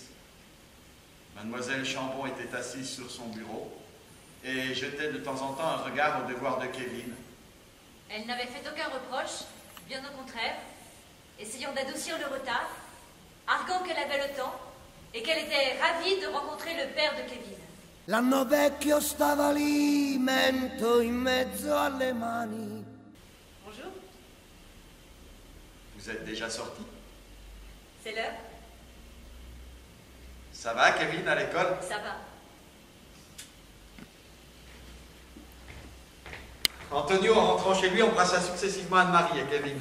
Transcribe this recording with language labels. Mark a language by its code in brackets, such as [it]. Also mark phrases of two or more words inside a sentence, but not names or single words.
[fr] Mademoiselle Chambon était assise sur son bureau et jetait de temps en temps un regard au devoir de Kevin. Elle n'avait fait aucun reproche, bien au contraire, essayant d'adoucir le retard, arguant qu'elle avait le temps et qu'elle était ravie de rencontrer le père de Kevin. [it] L'anno vecchio stava lì, mento in mezzo alle mani. [fr] Bonjour. Vous êtes déjà sorti? C'est l'heure? Ça va, Kevin, à l'école? Ça va. Antonio, en rentrant chez lui, embrassa successivement Anne-Marie et Kevin.